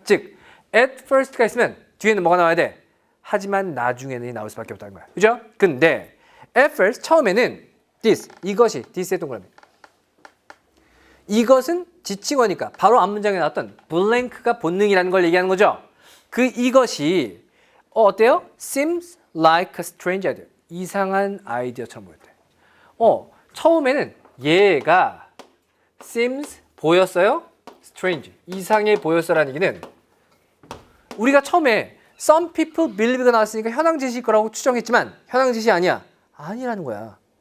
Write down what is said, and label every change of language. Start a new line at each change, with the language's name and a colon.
Korean: 즉 at first가 있으면 뒤에는 뭐가 나와야 돼? 하지만 나중에는 나올 수밖에 없다는 거야. 그죠? 근데 at first 처음에는 this 이것이 this의 동그라미. 이것은 지칭어니까 바로 앞문장에 나왔던 blank가 본능이라는 걸 얘기하는 거죠. 그 이것이 어때요?
English: seems like a strange idea.
Korean: 이상한 아이디어처럼 보였대. 처음에는 얘가 seems 보였어요? strange 이상해 보였어라는 얘기는 우리가 처음에
English: some people believe
Korean: 가 나왔으니까 현황제시일 거라고 추정했지만 현황제시 아니야. 아니라는 거야.